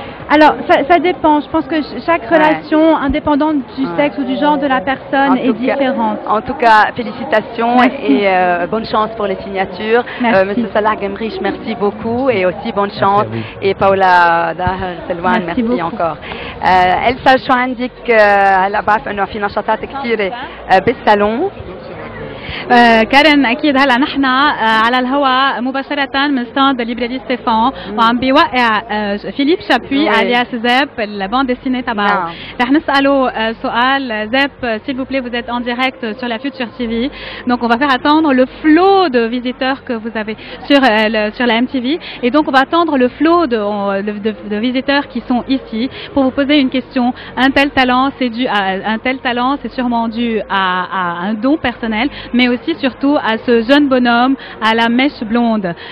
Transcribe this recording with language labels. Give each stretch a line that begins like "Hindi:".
French: Alors, ça dépend. Je pense que chaque relation, indépendante du sexe ou du genre de la personne, est différente. En tout cas, félicitations et bonne chance pour les signatures. Monsieur Salah Gemrich, merci beaucoup et aussi bonne chance. Et Paula Selwan, merci encore.
Arabic: Elsa, شو عندك هلا بعرف انه في نشاطات كثيره بالصالون. كارن اكيد هلا نحن على الهواء مباشره من ستاند ليبراري ستيفان وعم بيوقع فيليب شابوي الياس زاب الباند ديسيني تبعه. رح نساله سؤال زاب,
French: s'il vous plaît, vous êtes en direct sur la Future TV, donc on va faire attendre le flot de visiteurs que vous avez sur la MTV, et donc on va attendre le flot de visiteurs qui sont ici pour vous poser une question. Un tel talent, c'est sûrement dû à un don personnel, mais aussi surtout à ce jeune bonhomme à la mèche blonde.